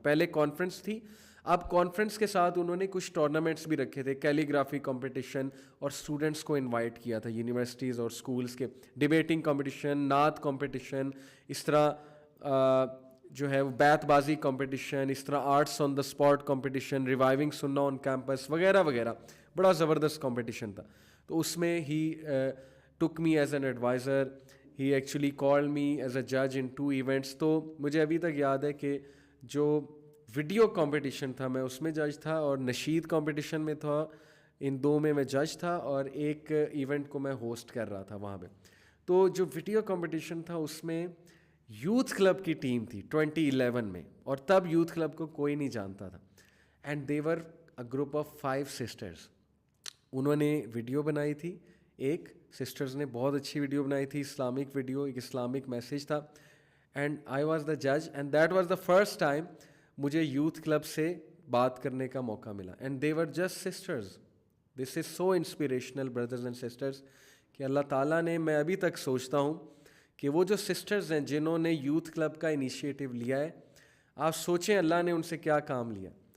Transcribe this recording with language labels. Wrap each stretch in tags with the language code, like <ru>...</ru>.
<ur>پہلے کانفرنس تھی, اب کانفرنس کے ساتھ انہوں نے کچھ ٹورنامنٹس بھی رکھے تھے, کیلیگرافی کمپٹیشن, اور اسٹوڈنٹس کو انوائٹ کیا تھا یونیورسٹیز اور اسکولس کے, ڈیبیٹنگ کمپٹیشن, نعت کمپٹیشن, اس طرح جو ہے وہ بیت بازی کمپٹیشن, اس طرح arts on the spot competition, reviving سننا آن کیمپس وغیرہ وغیرہ. بڑا زبردست کمپٹیشن تھا. تو اس میں ہی</ur> <en>took me as an advisor, he actually called me as a judge in 2 events.</en> <ur>تو مجھے ابھی تک یاد ہے کہ جو ویڈیو کمپٹیشن تھا میں اس میں جج تھا, اور نشید کمپٹیشن میں تھا, ان 2 میں جج تھا, اور ایک ایونٹ کو میں ہوسٹ کر رہا تھا وہاں پہ. تو جو ویڈیو کمپٹیشن تھا اس میں یوتھ کلب کی ٹیم تھی 2011 میں, اور تب یوتھ کلب کو کوئی نہیں جانتا تھا.</ur> <en>And they were a group of 5 sisters.</en> <ur>انہوں نے ویڈیو بنائی تھی, ایک سسٹرز نے بہت اچھی ویڈیو بنائی تھی, اسلامک ویڈیو, ایک اسلامک میسیج تھا.</ur> <en>and I was the جج, and that was the first time</en> <ur>مجھے یوتھ کلب سے بات کرنے کا موقع ملا.</ur> <en>And they were just sisters. This is so inspirational brothers and sisters,</en> <ur>کہ اللہ تعالیٰ نے, میں ابھی تک سوچتا ہوں کہ وہ جو سسٹرز ہیں جنہوں نے یوتھ کلب کا انیشیٹو لیا ہے, آپ سوچیں اللہ نے ان سے کیا کام لیا.</ur>